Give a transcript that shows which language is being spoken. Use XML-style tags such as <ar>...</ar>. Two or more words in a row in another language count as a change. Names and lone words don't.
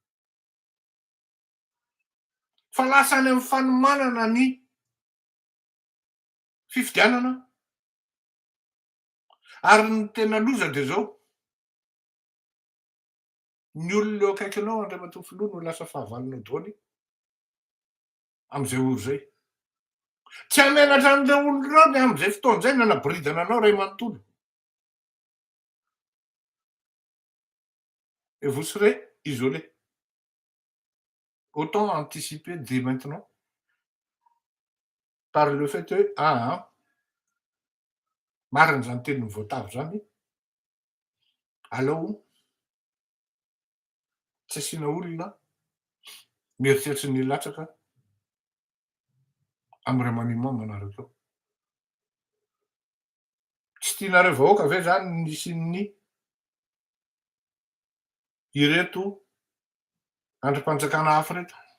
<mg>Fa lasa any amin'ny fanomanana ny fifidianana ary ny tena loza de zao ny olona eo akaikinao Andriamatoa Filoha no lasa fahavalonao daholo am'izay oro zay. Tsy hamenatra an'ireo olona ireo ny am'izay fotoan'izay nanaboridana anao ray manontolo.</mg> <fr>Et vous serez isolé. Autant anticiper dès maintenant par le fait que</fr> <mg>marina zany tenin'ny voatavo zany, alao tsy asiana olona mieritreritra ny latsaka amin'ny remaniement manaraka eo. Tsy tianareo vahoaka ve zany nisian'ny ireto andrim-panjakana hafa reto?</mg>